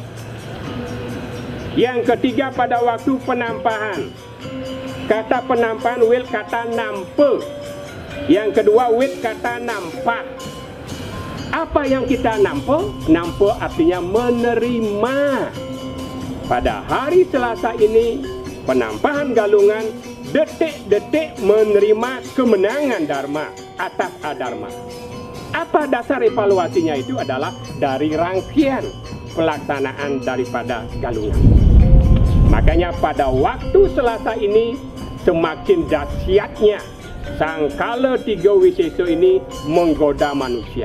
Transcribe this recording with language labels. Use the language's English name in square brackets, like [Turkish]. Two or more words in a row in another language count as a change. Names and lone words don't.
[Indonesian] Yang ketiga pada waktu penampahan. Kata penampahan wil kata nampe. Yang kedua wit kata nampak. Apa yang kita nampe? Nampe artinya menerima. Pada hari Selasa ini penampahan galungan, detik-detik menerima kemenangan Dharma atas adharma. Apa dasar evaluasinya? Itu adalah dari rangkaian pelaksanaan daripada galungan. Makanya pada waktu Selasa ini semakin dahsyatnya Sang Kala Tiga Wisesa ini menggoda manusia.